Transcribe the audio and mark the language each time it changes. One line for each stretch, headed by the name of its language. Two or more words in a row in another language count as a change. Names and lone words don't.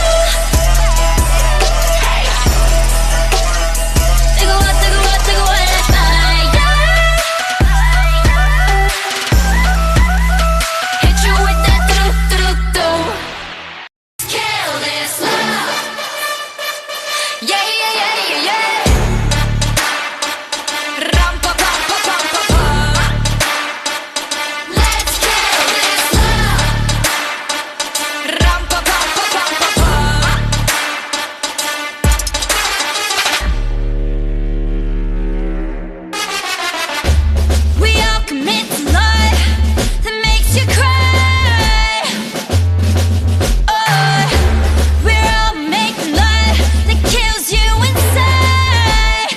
Korean: 뜨거워, 뜨거워, 뜨거워
English: like fire. Hit you with that do-do-do-do. Kill this love. Yeah, yeah, yeah, yeah, yeah. Ram-pa-pam-pa-pam-pa-pam. Let's kill this love. Ram-pa-pam-pa-pam-pa-pam. We all commit to love that makes you cry. Oh, we're all making love that kills you inside.